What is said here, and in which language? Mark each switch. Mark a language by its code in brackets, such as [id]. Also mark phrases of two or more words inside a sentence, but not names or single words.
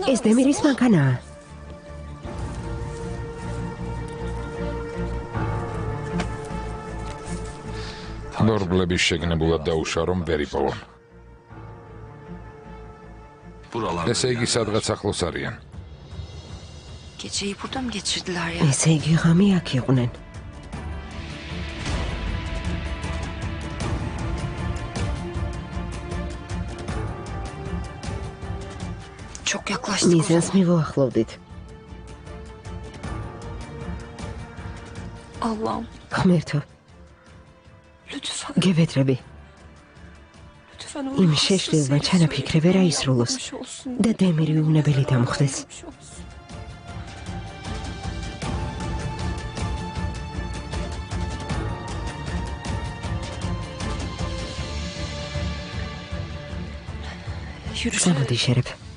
[ka] ეს დემირის მანქანაა. ნორბლების შეგნებულად დაუშვა, რომ ვერ იპოვონ. ესე იგი, სადღაც ახლოს არიან. [tr] Geceyi burada mı geçirdiler ya? [ka] ესე იგი, ღამე აქ იყვნენ. [tr] Çok yaklaştık o [ka] მიზანს [tr] zaman. [ka] მივუახლოვდით. [tr] Allah'ım [ka] ღმერთო, [tr] lütfen. [ka] გევედრები [tr] Lütfen [ka] იმ შეშლილმა ჩანაფიქრე ვერ აისრულოს და დემირი უნებელი დამხდეს. გამოდი შერებ.